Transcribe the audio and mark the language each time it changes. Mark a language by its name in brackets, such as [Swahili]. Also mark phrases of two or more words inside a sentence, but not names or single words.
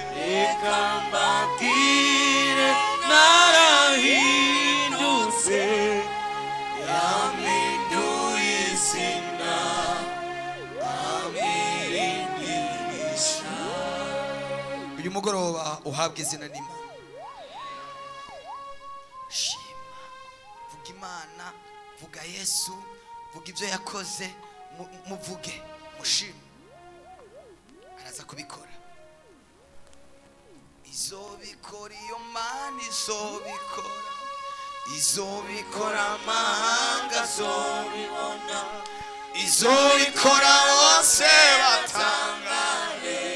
[Rundi] narahindutse, yaminduye izina amirindisha. uyu mugoroba uhabwa izina n'Imana. Shima, vuga Imana, vuga Yesu, vuga ibyo yakoze, muvuge, mushime. Araza kubikora. Izobikora iyo Mana, izobikora, izobikora amahanga azobibona, izobikora bose batangare.